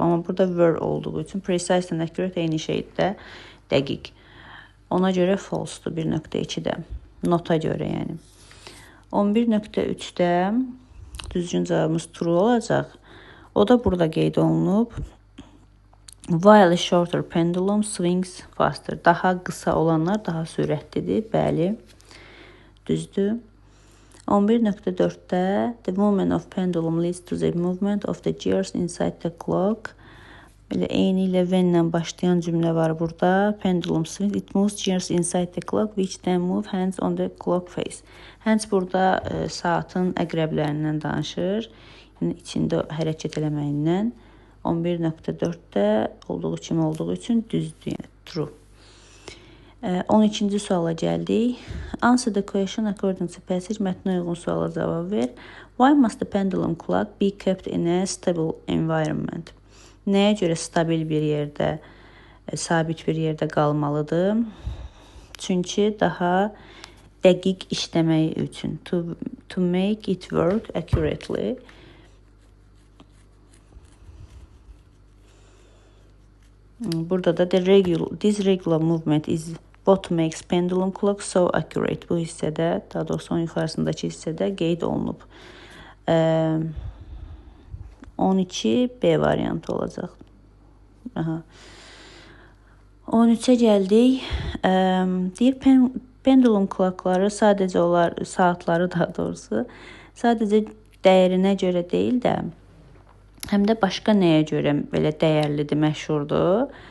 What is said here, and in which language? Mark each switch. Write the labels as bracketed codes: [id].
[az] Amma burada were olduğu üçün [en] precise and accurate [az] eyni şeydir də, dəqiq. Ona görə false-dur 1.2-də. Nota görə yəni. 11.3-də düzgün cavabımız true olacaq. O da burada qeyd olunub. [en] While a shorter pendulum swings faster. [az] Daha qısa olanlar daha sürətlidir. Bəli, düzdür. [en] 11.4-də the movement of pendulum leads to the movement of the gears inside the clock. [az] Belə eyni ilə when-lə başlayan cümlə var burada. [en] Pendulum swings, it moves gears inside the clock which then move hands on the clock face. [az] Hands burada saatın əqrəblərindən danışır. Yəni içində hərəkət eləməyindən. 11.4-də olduğu kimi olduğu üçün düzdür, yəni true. 12-ci suala gəldik. [en] Answer the question according to passage. [az] Mətnə uyğun suala cavab ver. [en] Why must the pendulum clock be kept in a stable environment? [az] Nəyə görə stabil bir yerdə, sabit bir yerdə qalmalıdır? Çünki daha dəqiq işləməyi üçün. [en] To make it work accurately. [az] Burada da [en] this regular movement is what makes pendulum clock so accurate. [az] Bu hissədə, daha doğrusu onun yuxarısındakı hissədə qeyd olunub. 12 B variantı olacaq. 13-ə gəldik. Deyir, pendulum clockları sadəcə saatları daha doğrusu sadəcə dəyərinə görə deyil də, həm də başqa nəyə görə belə dəyərlidir, məşhurdur.